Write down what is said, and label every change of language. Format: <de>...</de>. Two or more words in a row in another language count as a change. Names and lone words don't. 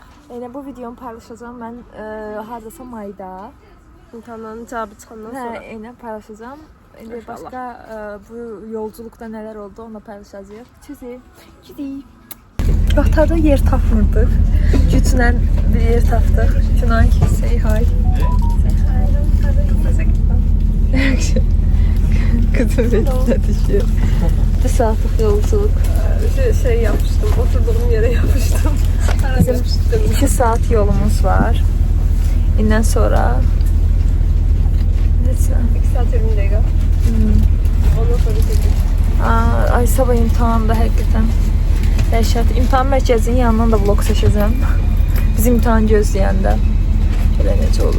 <az>Yəni bu videonu paylaşacağam mən hardasa mayda. İmtahanın cavabı çıxandan Hə, sonra. eynən paylaşacağam. İndi İnşallah. başqa bu yolculukda nələr oldu onu da paylaşacağıq. Gidik. Qatada yer tapmırdıq. Güclə bir yer tapdıq. Günay,</az> <en>say hi.</en> <tr>Kızım bekle düşüyor. Bir saatlik yolculuk. Şey yapmıştım, oturduğum yere yapıştım.</tr> <az>Bizim 2 saat yolumuz var. İndən sonra neçə? 2 saat 20 dəqiqə. Ondan sonra çəkir. Ay sabah imtahanında həqiqətən dəhşət. İmtahan mərkəzinin yanından da vlog çəkəcəm. Biz imtahan gözləyəndə belə necə olur.</az>